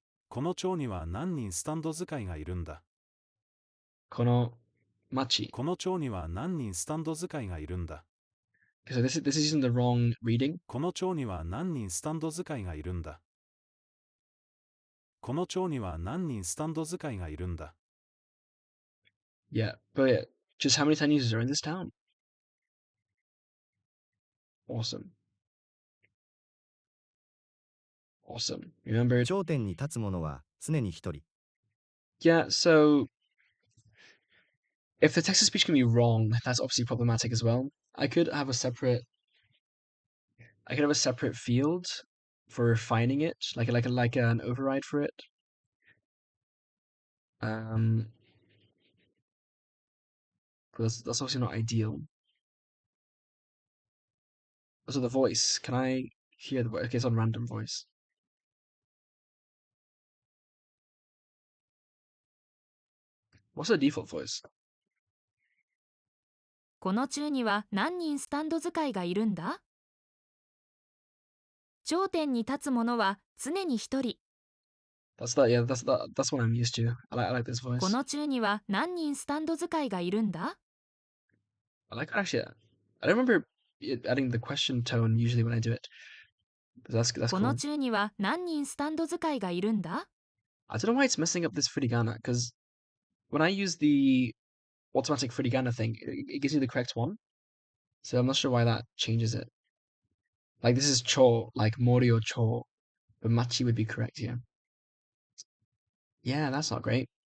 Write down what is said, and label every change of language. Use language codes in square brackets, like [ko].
[ja] この町には何人スタンド使いがいるんだ。 Kono Machi. この町には何人スタンド使いがいるんだ。 [en] Okay, so this is using the wrong reading. [ja] この町には何人スタンド使いがいるんだ。この町には何人スタンド使いがいるんだ。 [en] Yeah, but yeah, just how many 10 users are in this town? Awesome. Awesome. Remembered. [ja] 頂点に立つ者は常に一人。 [en] Yeah, so if the text to speech can be wrong, that's obviously problematic as well. I could have a separate field for refining it, like an override for it. That's obviously not ideal. Also, the voice. Can I hear the voice? Okay, it's on random voice. What's the default voice? [ja] この中には何人スタンド使いがいるんだ？頂点に立つ者は常に一人。 [en] That's what I'm used to. I like this voice. [ja] この中には何人スタンド使いがいるんだ？ [en] I like actually. I don't remember adding the question tone usually when I do it. But that's [ja] この [en] cool. [ja] 中には何人スタンド使いがいるんだ？ [en] I don't know why it's messing up this furigana, because when I use the automatic furigana thing, it gives me the correct one. So I'm not sure why that changes it. Like this is cho, like mori or cho, but machi would be correct here. Yeah, that's not great.